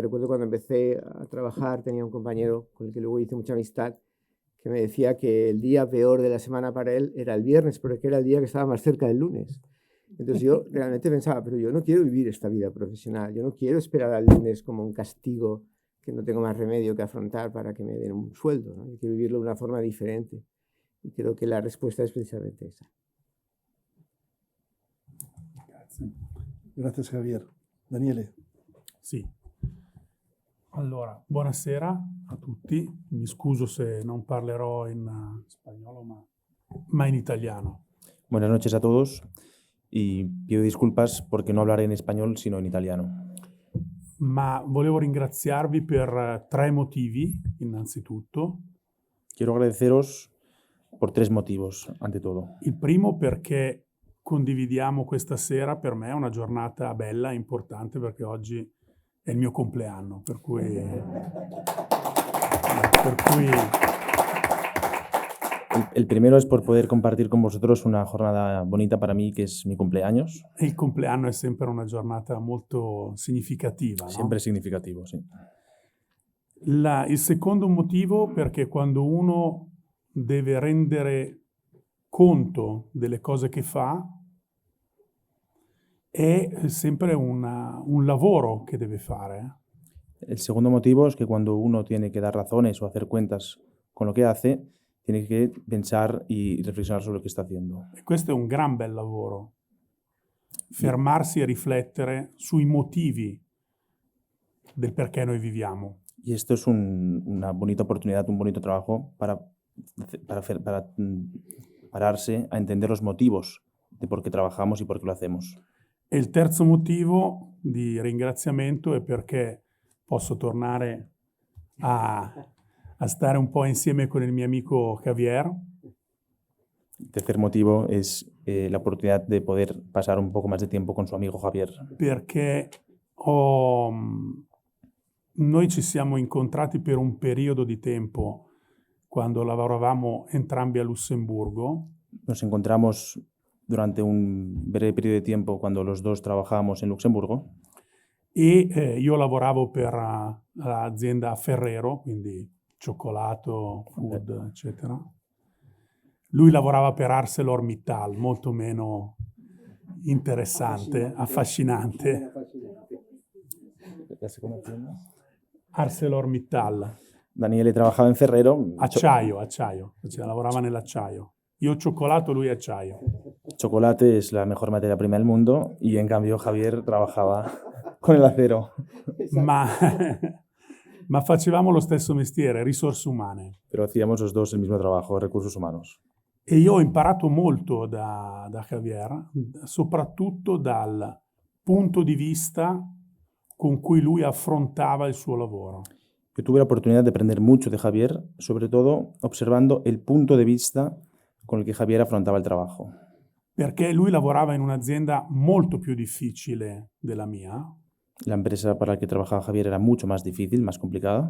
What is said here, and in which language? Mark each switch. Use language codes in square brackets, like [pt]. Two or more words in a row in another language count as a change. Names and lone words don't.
[es] Recuerdo cuando empecé a trabajar, tenía un compañero con el que luego hice mucha amistad, que me decía que el día peor de la semana para él era el viernes, porque era el día que estaba más cerca del lunes. Entonces yo realmente pensaba, pero yo no quiero vivir esta vida profesional, yo no quiero esperar al lunes como un castigo que no tengo más remedio que afrontar para que me den un sueldo, ¿no? Yo quiero vivirlo de una forma diferente. Y creo que la respuesta es precisamente esa. [it] Grazie. Grazie Javier. Daniele. Sì. Allora, buonasera a tutti. Mi scuso se non parlerò in spagnolo, ma in italiano. [es] Buenas noches a todos y pido disculpas porque no hablaré en español sino en italiano. [it] Ma volevo ringraziarvi per 3 motivi, innanzitutto. [es] Quiero agradeceros por 3 motivos, ante todo. [it] Il primo perché condividiamo questa sera, per me è una giornata bella e importante perché oggi è il mio compleanno, per cui [es] El primero es por poder compartir con vosotros una jornada bonita para mí, que es mi cumpleaños. [it] il compleanno è sempre una giornata molto significativa, no? [es] Siempre significativo, sí. [it] Il secondo motivo perché quando uno deve rendere conto delle cose che fa è sempre un lavoro che deve fare. [es] El segundo motivo es que cuando uno tiene que dar razones o hacer cuentas con lo que hace, tiene que pensar y reflexionar sobre lo que está haciendo. [it] E questo è un gran bel lavoro. Fermarsi e riflettere sui motivi del perché noi viviamo. [es] Y esto es una bonita oportunidad, un bonito trabajo para pararse a entender los motivos de por qué trabajamos y por qué lo hacemos. [it] E il terzo motivo di ringraziamento è perché posso tornare a stare un po' insieme con il mio amico Javier, [es] El tercer motivo es la oportunidad de poder pasar un poco más de tiempo con su amigo Javier, [it] perché noi ci siamo incontrati per un periodo di tempo quando lavoravamo entrambi a Lussemburgo [es] Nos encontramos durante un breve periodo de tiempo cuando los dos trabajábamos en Luxemburgo [it] e io lavoravo per l'azienda Ferrero, quindi cioccolato, food, eccetera. Lui lavorava per ArcelorMittal, molto meno interessante, affascinante. ArcelorMittal, [es] Daniele trabajaba en Ferrero, [it] acciaio, cioè lavorava nell'acciaio. Io cioccolato, lui acciaio. [es] chocolate es la mejor materia prima del mundo y en cambio Javier trabajaba con el acero. [it] Ma, ma facevamo lo stesso mestiere, risorse umane. [es] Pero hacíamos los dos el mismo trabajo, recursos humanos. [it] E io ho imparato molto da Javier, soprattutto dal punto di vista con cui lui affrontava il suo lavoro. [es] Yo tuve la oportunidad de aprender mucho de Javier, sobre todo observando el punto de vista con el que Javier afrontaba el trabajo. [it] Perché lui lavorava in un'azienda molto più difficile della mia, [es] La empresa para la que trabajaba Javier era mucho más difícil, más complicada,